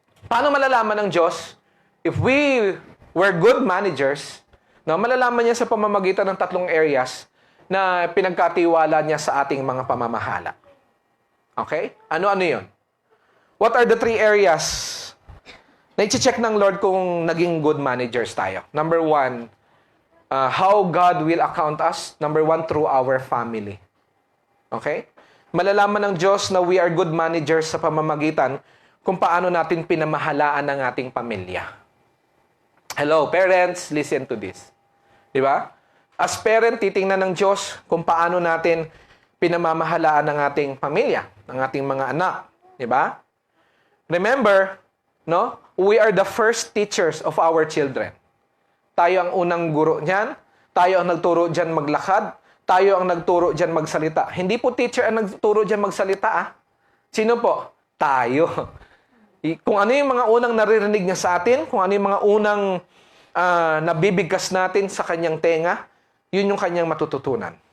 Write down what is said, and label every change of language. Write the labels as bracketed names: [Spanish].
[Filipino] Paano malalaman ng Diyos if we were good managers? No? Malalaman niya sa pamamagitan ng 3 areas na pinagkatiwala niya sa ating mga pamamahala. Okay? Ano-ano yun? [English] What are the 3 areas [Filipino] Na-check ng Lord kung naging good managers tayo. [English] Number one, how God will account us. Number one, through our family. Okay? [Filipino] Malalaman ng Diyos na [English] we are good managers [Filipino] sa pamamagitan kung paano natin pinamahalaan ang ating pamilya. [English] Hello, parents, listen to this. [Filipino] Di ba? As parent, titingnan ng Diyos kung paano natin pinamamahalaan ang ating pamilya, ang ating mga anak. Di ba? Remember, no? [English] We are the first teachers of our children. [Filipino] Tayo ang unang guro niyan. Tayo ang nagturo diyan maglakad. Tayo ang nagturo diyan magsalita. Hindi po teacher ang nagturo diyan magsalita, ah. Sino po? Tayo. Kung ano yung mga unang naririnig niya sa atin, kung ano yung mga unang nabibigkas natin sa kanyang tenga, yun yung kanyang matututunan.